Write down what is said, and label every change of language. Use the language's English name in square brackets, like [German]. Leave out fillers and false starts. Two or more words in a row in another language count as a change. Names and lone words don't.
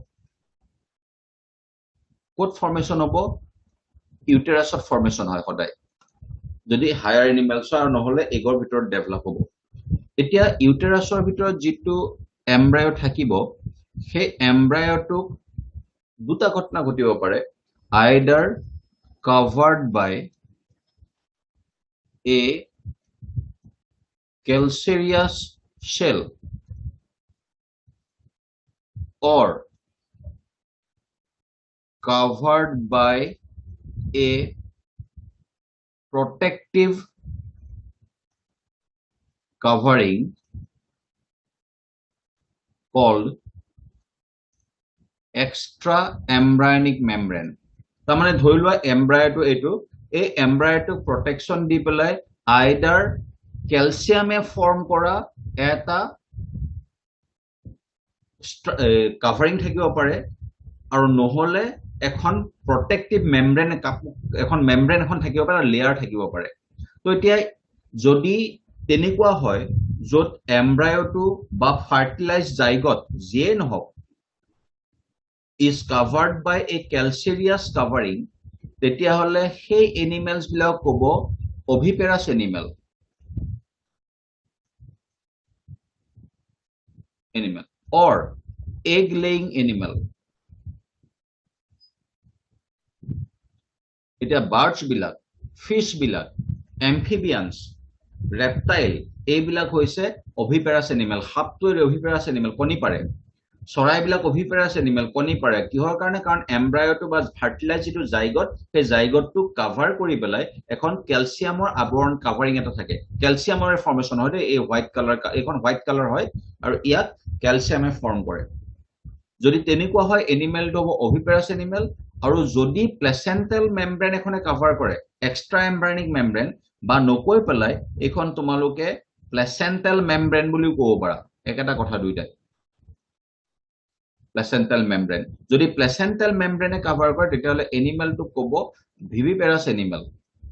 [Assamese] ক'ত ফৰ্মেশন হ'ব ইউটেৰাছত ফৰ্মেশন হয় সদায় যদি [English] higher animals [Assamese] আৰু নহলে এগৰ ভিতৰত ডেভেলপ হ'ব এতিয়া ইউটেৰাছৰ ভিতৰত যিটো এমব্ৰায়ো থাকিব সেই এমব্ৰায়োটোক দুটা ঘটনা ঘটিব পাৰে [English] either covered by a calcareous shell or covered by a protective covering called extra embryonic membrane [Assamese] তাৰমানে ধৰি লোৱা এমব্ৰায়োটো এইটো এই এমব্ৰায়োটো প্ৰটেকশন দি পেলাই আইদাৰ ক্যালসিয়ামে ফৰ্ম কৰা এটা কাভাৰিং থাকিব পাৰে আৰু নহলে এখন [English] protective membrane [Assamese] এখন মেমব্ৰেন এখন থাকিব পাৰে লেয়াৰ থাকিব পাৰে তো এতিয়া যদি তেনেকুৱা হয় যত এমব্ৰায়োটো বা [English] fertilized zygote [Assamese] যিয়ে নহওক [English] is covered by a calcareous covering [Assamese] তেতিয়া হলে সেই এনিমেলস বিলাক কব [English] oviparous animal or egg laying animal [Assamese] এতিয়া বাৰ্ডছ বিলাক ফিশ বিলাক [English] amphibians reptile [Assamese] এইবিলাক হৈছে [English] oviparous animal [Assamese] সাপটোৰ [English] oviparous animal [Assamese] কণী পাৰে চৰাইবিলাক [English] oviparous animal [Assamese] কণী পাৰে কিহৰ কাৰণে কাৰণ এমব্ৰায়োটো বা ফাৰ্টিলাইজ যিটো জাইগট সেই জাইগটটো কভাৰ কৰি পেলাই এখন ক্যালসিয়ামৰ আৱৰণ কভাৰিং এটা থাকে ক্যালসিয়ামৰ ফৰ্মেশন হয় এই [English] white colour [Assamese] এখন [English] white colour [Assamese] হয় আৰু ইয়াত ক্যালসিয়ামে ফৰ্ম কৰে যদি তেনেকুৱা হয় এনিমেলটো হ'ব [English] oviparous animal [Assamese] আৰু যদি [English] placental membrane [Assamese] এখনে কভাৰ কৰে [English] extra embryonic membrane [Assamese] বা নকৈ পেলাই এখন তোমালোকে [English] placental membrane [Assamese] বুলি ক'ব পাৰা একেটা কথা দুইটা [English] placental membrane [Assamese] যদি [English] placental membrane cover [Assamese] কৰে তেতিয়াহলে animal টো কব [English] viviparous animal